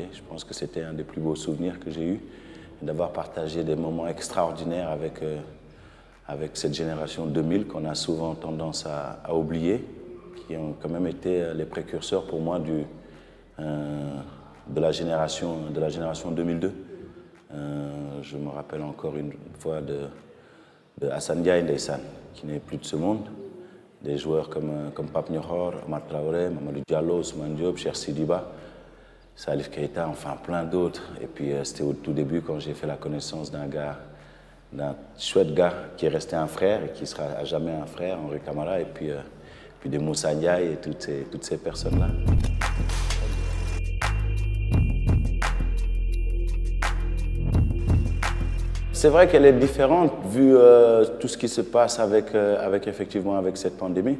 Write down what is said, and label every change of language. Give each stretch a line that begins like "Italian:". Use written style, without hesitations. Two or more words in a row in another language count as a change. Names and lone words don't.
French: Je pense que c'était un des plus beaux souvenirs que j'ai eu, d'avoir partagé des moments extraordinaires avec cette génération 2000 qu'on a souvent tendance à oublier, qui ont quand même été les précurseurs pour moi de la génération 2002. Je me rappelle encore une fois de Assane Ndiaye Ndeysane, qui n'est plus de ce monde. Des joueurs comme Pape Niokhor, Omar Traoré, Mamadou Diallo, Ousmane Diop, Cheikh Sidiba, Salif Keita, enfin plein d'autres. Et puis c'était au tout début quand j'ai fait la connaissance d'un chouette gars qui est resté un frère et qui sera à jamais un frère, Henri Camara, et puis de Moussa Ndiaye et toutes ces personnes-là. C'est vrai qu'elle est différente vu tout ce qui se passe avec cette pandémie.